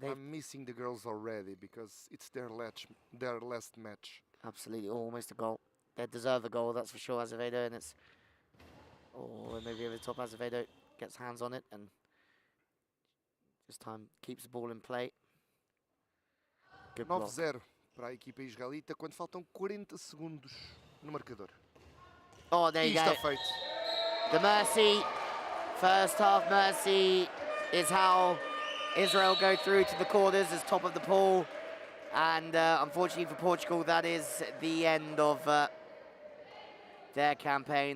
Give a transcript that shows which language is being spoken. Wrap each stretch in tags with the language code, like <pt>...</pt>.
<en>I'm missing the girls already because it's their last match. Absolutely, almost a goal. They deserve a goal, that's for sure, Azevedo, and it's... Oh, maybe over the top, Azevedo gets hands on it, and this time keeps the ball in play. Good block.</en> <pt>9-0 para a equipa israelita quando faltam 40 segundos no marcador.</pt> <en>Oh, there you go.</en> <pt>Está feito.</pt> <en>The mercy, first half mercy, is how Israel go through to the quarters as top of the pool. And unfortunately for Portugal, that is the end of their campaign.</en>